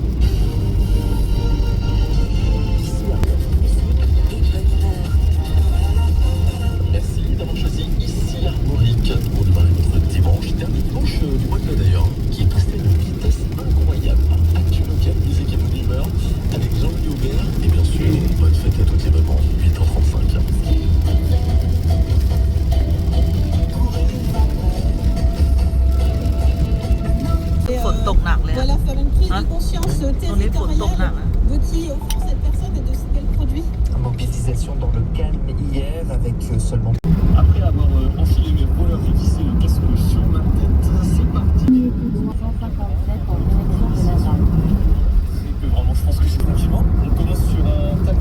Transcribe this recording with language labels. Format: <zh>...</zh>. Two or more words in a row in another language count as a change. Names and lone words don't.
<fr>Merci d'avoir choisi ici Armorique pour démarrer votre dimanche, dernier dimanche du mois de mai d'ailleurs, qui est passé à une vitesse incroyable. Actu local, des équipes d'humeur avec Jean-Louis Aubert et bien sûr, bonne fête à toutes les mamans, 8h35.</fr> <th>ฝนตกหนักเลย</th> <fr>Voilà, faire une prise de conscience</fr> <th>ตรงนี้ฝนตกหนัก</th> <fr>territoriale de qui offre cette personne et de ce qu'elle produit. Mobilisation dans le calme hier avec seulement... Après avoir enfilé mes rollers, j'ai vissé le casque sur ma tête. C'est parti. 157 en direction de la Dalle. C'est que vraiment, je pense que c'est tranquillement. On commence sur un tapis.</fr>